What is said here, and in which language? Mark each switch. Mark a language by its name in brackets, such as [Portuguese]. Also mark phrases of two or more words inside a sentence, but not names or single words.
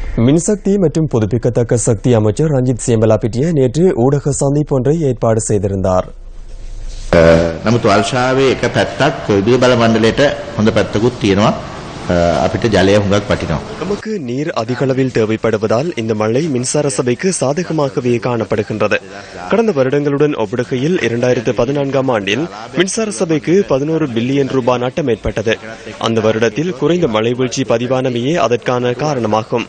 [Tamil] மின்சக்தி மற்றும் புதுப்பிக்கத்தக்க சக்தி அமைச்சர் ரஞ்சித் சேம்பலாபிட்டிய நேற்று ஊடக சந்திப்பு ஒன்றை ஏற்பாடு செய்திருந்தார். [Sinhala] නමුත් වර්ෂාවේ එක පැත්තක් විදුලි බල මණ්ඩලයට හොඳ පැත්තකුත් තියෙනවා. අපිට ජලය හුඟක් වටිනවා. [Tamil] நமக்கு நீர் அதிக அளவில் தேவைப்படுவதால் இந்த மழை மின்சார சபைக்கு சாதகமாகவே காணப்படுகின்றது. கடந்த வருடங்களுடன் ஒப்பிடுகையில் 2014ஆம் ஆண்டில் மின்சார சபைக்கு 11 பில்லியன் ரூபாய் நட்டம் ஏற்பட்டது. அந்த வருடத்தில் குறைந்த மழை வீழ்ச்சி பதிவானமையே அதற்கான காரணமாகும்.